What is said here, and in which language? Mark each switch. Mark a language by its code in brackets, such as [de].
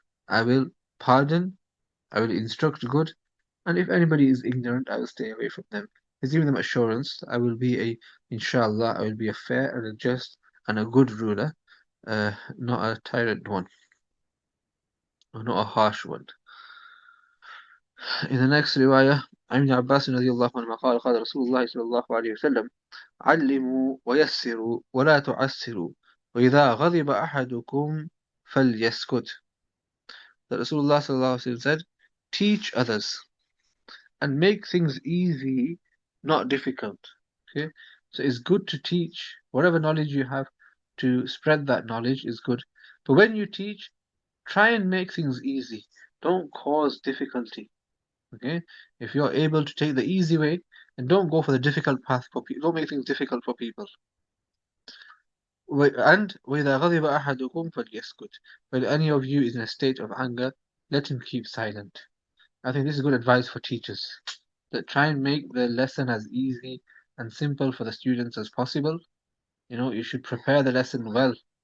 [en] I will pardon, I will instruct good, and if anybody is ignorant, I will stay away from them. He's giving them assurance that inshallah, I will be a fair and a just and a good ruler, not a tyrant one, or not a harsh one. In the next riwayah, [ar] عن ابن عباس رضي الله عنهما قال قال رسول الله صلى الله عليه وسلم علموا ويسروا ولا تعسروا وإذا غضب أحدكم فليسكت. [en] That Rasulullah صلى الله عليه وسلم said, teach others and make things easy, not difficult. Okay, so it's good to teach whatever knowledge you have, to spread that knowledge is good. But when you teach, try and make things easy. Don't cause difficulty. Okay, if you're able to take the easy way, and don't go for the difficult path for people. Don't make things difficult for people. [ar] And وَإِذَا غَضِبَ أَحَدُكُمْ فَلْيَسْكُتْ. [en] When any of you is in a state of anger, let him keep silent. I think this is good advice for teachers. That try and make the lesson as easy and simple for the students as possible. You should prepare the lesson well.